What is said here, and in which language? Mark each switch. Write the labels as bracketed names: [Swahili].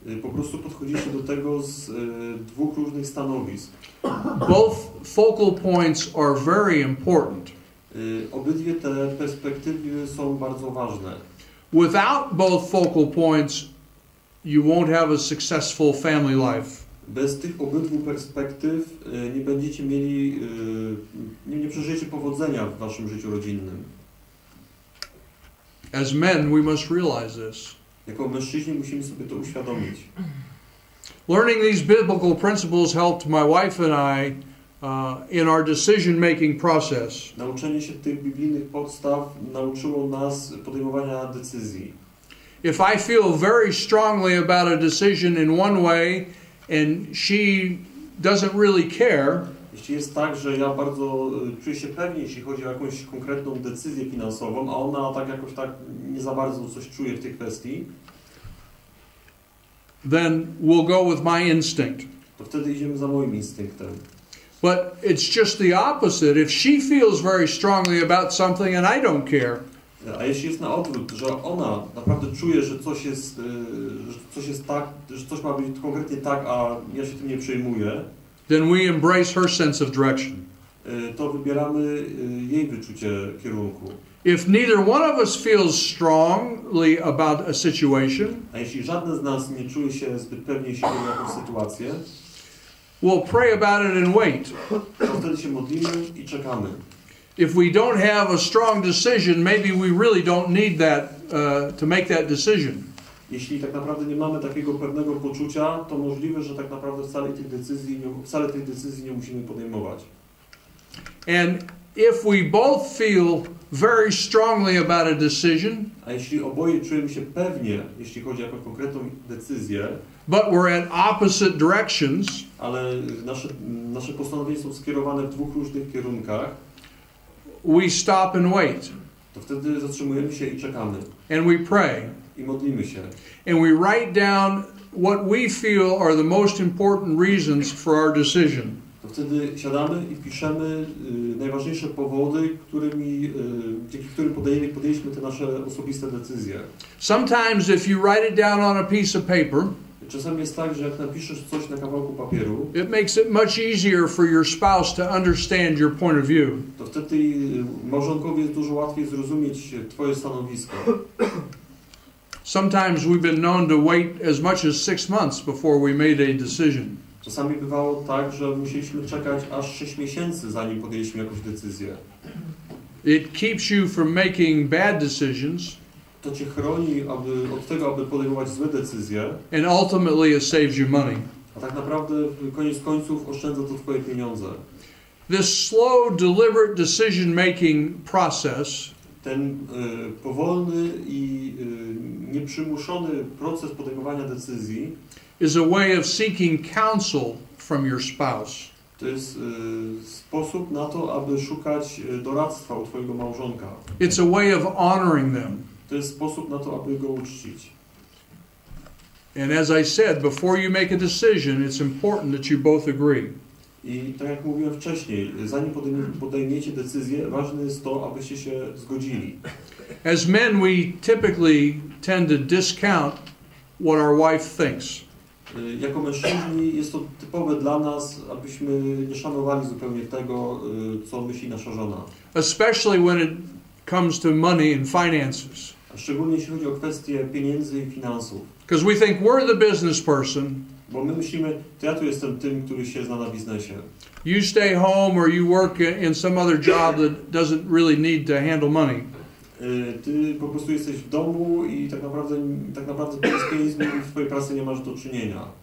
[Polish] Po prostu podchodzicie do tego z dwóch różnych stanowisk. [English] Both focal points are very important. [Polish] Obydwie te perspektywy są bardzo ważne. [English] Without both focal points, you won't have a successful family life. [Polish] Bez tych obydwu perspektyw nie będziecie mieli, nie przeżyjecie powodzenia w waszym życiu rodzinnym. [English] As men, we must realize this. [Polish] Jako mężczyźni musimy sobie to uświadomić. [English] Learning these biblical principles helped my wife and I in our decision-making process. [Polish] Nauczenie się tych biblijnych podstaw nauczyło nas podejmowania decyzji. [English] If I feel very strongly about a decision in one way and she doesn't really care, [Polish] jeśli jest tak, że ja bardzo czuję się pewnie, jeśli chodzi o jakąś konkretną decyzję finansową, a ona tak jakoś tak nie za bardzo coś czuje w tej kwestii, [English] then we'll go with my instinct. [Polish] to wtedy idziemy za moim instynktem. [English] But it's just the opposite. If she feels very strongly about something and I don't care, [Polish] A jeśli jest na odwrót, że ona naprawdę czuje, że coś jest tak, że coś ma być konkretnie tak, a ja się tym nie przejmuję, [English] then we embrace her sense of direction. [Polish] to wybieramy jej wyczucie kierunku. [English] If neither one of us feels strongly about a situation, [Polish] A jeśli żadne z nas nie czuje się zbyt pewnie, jeśli chodzi o jakąś sytuację, [English] we'll pray about it and wait. [Polish] to wtedy się modlimy i czekamy. [English] If we don't have a strong decision, maybe we really don't need that to make that decision. [Polish] Jeśli tak naprawdę nie mamy takiego pewnego poczucia, to możliwe, że tak naprawdę wcale tej decyzji nie musimy podejmować. [English] And if we both feel very strongly about a decision, [Polish] A jeśli oboje czujemy się pewnie, jeśli chodzi o jakąś konkretną decyzję, [English] but we're at opposite directions, [Polish] ale nasze postanowienia są skierowane w dwóch różnych kierunkach, [English] we stop and wait. [Polish] to wtedy zatrzymujemy się i czekamy. [English] And we pray. [Polish] I modlimy się. [English] And we write down what we feel are the most important reasons for our decision. [Polish] To wtedy siadamy i piszemy najważniejsze powody, dzięki którym podjęliśmy te nasze osobiste decyzje. [English] Sometimes if you write it down on a piece of paper, [Polish] Czasami jest tak, że jak napiszesz coś na kawałku papieru, [English] it makes it much easier for your spouse to understand your point of view. [Polish] to wtedy małżonkowi jest dużo łatwiej zrozumieć twoje stanowisko. [English] Sometimes we've been known to wait as much as 6 months before we made a decision. [Polish] Czasami bywało tak, że musieliśmy czekać aż 6 miesięcy, zanim podjęliśmy jakąś decyzję. [English] It keeps you from making bad decisions. [Polish] To cię chroni od tego, aby podejmować złe decyzje. [English] And ultimately it saves you money. [Polish] A tak naprawdę koniec końców oszczędza to twoje pieniądze. [English] This slow, deliberate decision-making process [Polish] Ten powolny i nieprzymuszony proces podejmowania decyzji [English] is a way of seeking counsel from your spouse. [Polish] to jest sposób na to, aby szukać doradztwa u twojego małżonka. [English] It's a way of honoring them. [Polish] To jest sposób na to, aby go uczcić. [English] And as I said, before you make a decision, it's important that you both agree. [Polish] I tak jak mówiłem wcześniej, zanim podejmiecie decyzję, ważne jest to, abyście się zgodzili. [English] As men, we typically tend to discount what our wife thinks. [Polish] Jako mężczyźni jest to typowe dla nas, abyśmy nie szanowali zupełnie tego, co myśli nasza żona. [English] Especially when it comes to money and finances. [Polish] A szczególnie jeśli chodzi o kwestie pieniędzy i finansów. [English] Because we think we're the business person. [Polish] Bo my myślimy, to ja tu jestem tym, który się zna na biznesie. [English] You stay home or you work in some other job that doesn't really need to handle money. [Polish] Ty po prostu jesteś w domu i tak naprawdę z pieniędzmi w twojej pracy nie masz do czynienia.